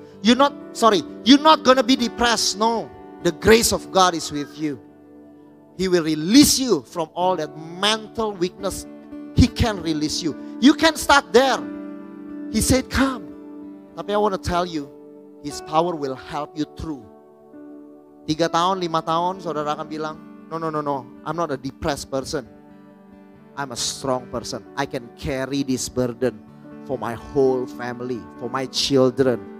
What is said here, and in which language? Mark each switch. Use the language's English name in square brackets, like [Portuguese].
[English] You're not gonna be depressed. No, the grace of God is with you. He will release you from all that mental weakness. He can release you. You can start there. He said, come. Tapi I want to tell you, His power will help you through. [Indonesian] 3 tahun, 5 tahun, saudara akan bilang, no. [English] I'm not a depressed person. I'm a strong person. I can carry this burden for my whole family, for my children.